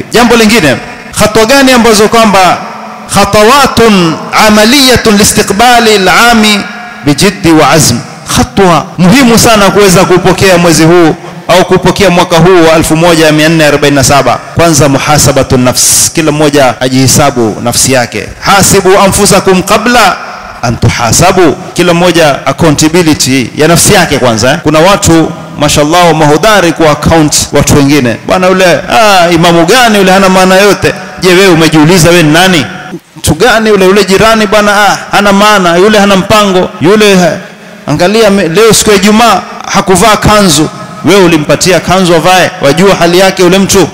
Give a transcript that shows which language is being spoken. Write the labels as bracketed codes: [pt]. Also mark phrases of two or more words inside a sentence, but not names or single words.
[sw] Jambo lingine, hatua gani ambazo kwamba [ar] خطوات عملية لاستقبال العام بجد وعزم, [sw] hatua muhimu sana kuweza kupokea mwezi huu au kupokea mwaka huu wa 1447. Kwanza, [ar] محاسبة النفس, [sw] kila mmoja ajihesabu nafsi yake. [ar] حاسبوا أنفسكم قبل أن تحاسبوا, [sw] kila mmoja accountability ya nafsi yake kwanza. Kuna watu mashallah mahudari ku account watu wengine, bwana yule imamu gani yule hana maana yote. Je, wewe umejiuliza wewe ni nani? Mtu gani yule jirani bwana hana maana, yule hana mpango, yule angalia leo siku ya Ijumaa hakuvaa kanzu, Wewe ulimpatia kanzu avae, wajua hali yake ule mtu.